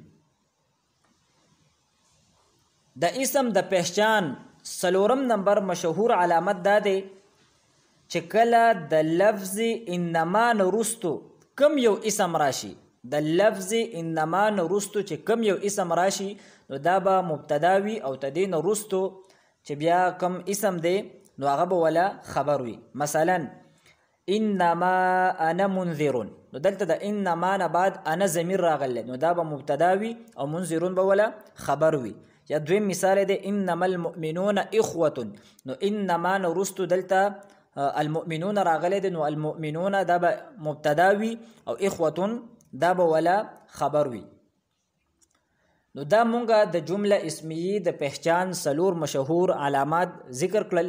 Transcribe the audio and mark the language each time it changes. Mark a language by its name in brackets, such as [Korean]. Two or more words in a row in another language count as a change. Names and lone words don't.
[Pashto] د اسم د پہچان 4 نمبر مشهور علامت دا دی چې کله د لفظ انما نه وروستو کم یو اسم راشي، د لفظ انما نه وروستو چې کم یو اسم راشي، نو دا به مبتدا وي او تدې نه وروستو چې بیا کم اسم دی نو هغه به ولا خبر وي. [Arabic] مثلا انما انا منذر، [Pashto] نو دلته د انما نه بعد انا ضمیر راغلی، نو دا به مبتدا وي او منذرون به ولا خبر وي. یا دویم مثال دی [Arabic] انما المؤمنون اخوة، [Pashto] نو انما نه وروستو دلته المؤمنون راغلی دی، نو المؤمنون دا به مبتدا وي او اخوة دا به ولا خبر وي. نو دا مونږه د جمله اسمیه د پہچان 4 مشهور علامات ذکر کړل.